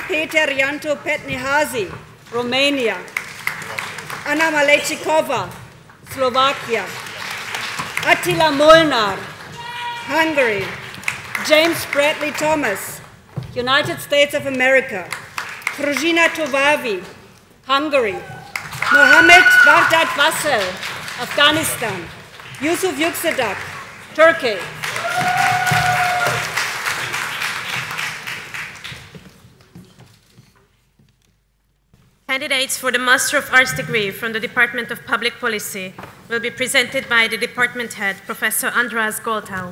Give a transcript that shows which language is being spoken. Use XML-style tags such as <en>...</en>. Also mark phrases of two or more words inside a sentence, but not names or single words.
<en>Peter Janto Petnihazi, Romania; Anna Malechikova, Slovakia; Attila Molnar, Hungary; James Bradley Thomas, United States of America; Fruzina Tovavi, Hungary; Mohammed Vahdat Vassel, Afghanistan; Yusuf Yüksedag, Turkey. Candidates for the Master of Arts degree from the Department of Public Policy will be presented by the department head, Professor Andras Goltau.</en>